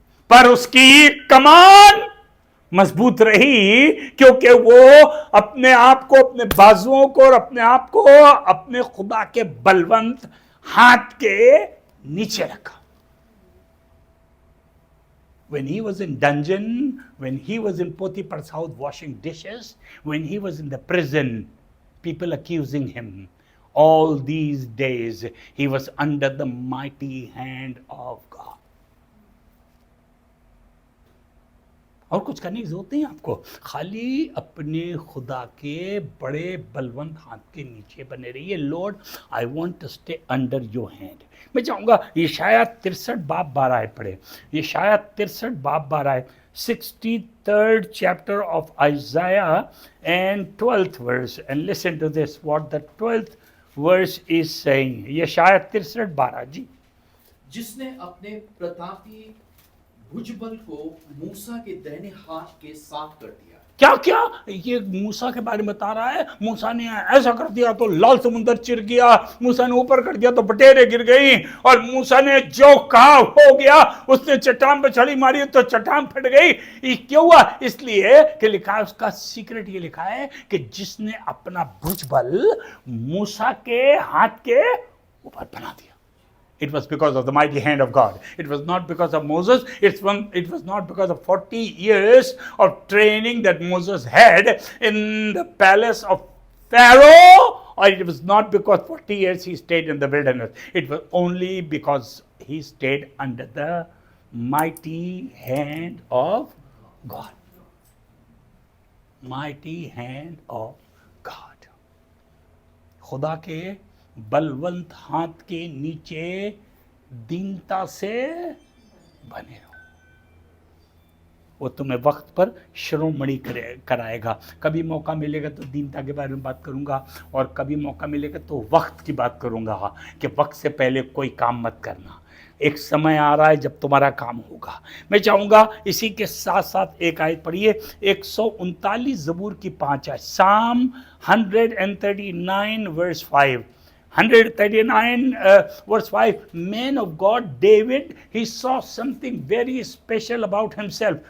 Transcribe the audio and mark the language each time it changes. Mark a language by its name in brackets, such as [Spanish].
[Hindi] पर उसकी कमान मजबूत रही, क्योंकि वो अपने आप को, अपने बाजुओं को और अपने आप को अपने खुदा के बलवंत हाथ के नीचे रखा। [English] When he was in dungeon, when he was in Potiphar's house washing dishes, when he was in the prison, people accusing him, all these days he was under the mighty hand of God. [Hindi] और कुछ करने की जरूरत नहीं आपको, खाली अपने खुदा के बड़े बलवंत हाथ के नीचे बने रहिए। [English] Lord, I want to stay under your hand. [Hindi] मैं चाहूँगा यशायाह 63 बाब 12 [English] पढ़े, यशायाह 63 बाब 12, 63rd chapter of Isaiah and 12th verse, and listen to this what the 12th verse is saying. [Hindi] यशायाह 63 12 जी। जिसने अपने प्रतापी भुजबल को मूसा के दाहिने हाथ के साथ कर दिया। क्या क्या ये मूसा के बारे में बता रहा है। मूसा ने ऐसा कर दिया तो लाल समुद्र चिर गया, मूसा ने ऊपर कर दिया तो बटेरें गिर गई, और मूसा ने जो कहा हो गया, उसने चट्टान पर छड़ी मारी तो चट्टान फट गई। ये क्यों हुआ? इसलिए कि लिखा है, उसका सीक्रेट ये लिखा है कि जिसने अपना भुजबल मूसा के हाथ के ऊपर बना दिया। [English] It was because of the mighty hand of God. It was not because of Moses. It was not because of 40 years of training that Moses had in the palace of Pharaoh, or it was not because 40 years he stayed in the wilderness. It was only because he stayed under the mighty hand of God. Mighty hand of God. [Hindi] खुदा के बलवंत हाथ के नीचे दीनता से बने रहो। वो तुम्हें वक्त पर शिरोमणि कराएगा। कभी मौका मिलेगा तो दीनता के बारे में बात करूंगा, और कभी मौका मिलेगा तो वक्त की बात करूंगा कि वक्त से पहले कोई काम मत करना। एक समय आ रहा है जब तुम्हारा काम होगा। मैं चाहूँगा इसी के साथ साथ एक आयत पढ़िए, 139 ज़बूर की 5 आयत, [English] Psalm 139 verse 5। 139 verse 5, man of God David, he saw something very special about himself.